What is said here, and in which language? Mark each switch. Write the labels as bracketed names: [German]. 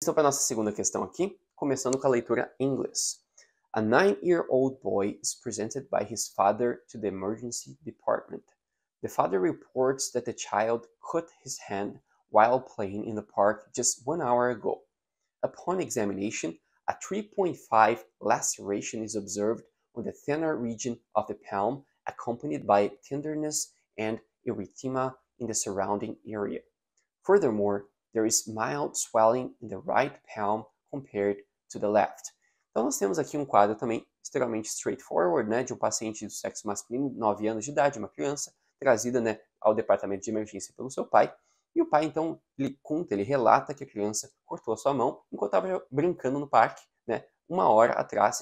[Portuguese] Então, para a nossa segunda questão aqui, começando com a leitura em inglês. [English] A 9-year-old boy is presented by his father to the emergency department. The father reports that the child cut his hand while playing in the park just 1 hour ago. Upon examination, a 3.5 laceration is observed on the thenar region of the palm, accompanied by tenderness and erythema in the surrounding area. Furthermore, there is mild swelling in the right palm compared to the left. [Portuguese] Então nós temos aqui um quadro também extremamente straightforward, né, de um paciente do sexo masculino, 9 anos de idade, uma criança, trazida, né, ao departamento de emergência pelo seu pai. E o pai, então, ele relata que a criança cortou a sua mão enquanto estava brincando no parque, né, 1 hora atrás.